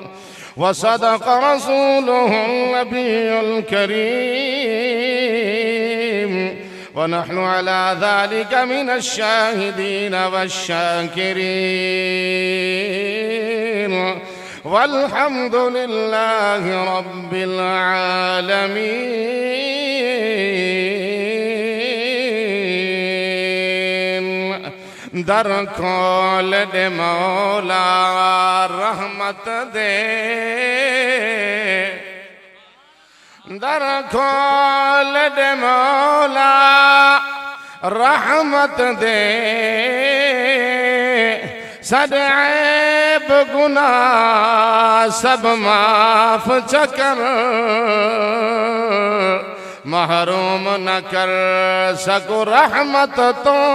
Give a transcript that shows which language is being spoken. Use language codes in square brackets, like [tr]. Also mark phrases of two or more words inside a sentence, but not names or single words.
[ar] وصدق رسوله النبي الكريم، ونحن على ذلك من الشاهدين والشاكرين، والحمد لله رب العالمين. [pa] در کول دے مولا رحمت دے، در کول دے مولا رحمت دے، صد عیب گناہ سب معاف چکر، محروم نہ کر سکو رحمت تو،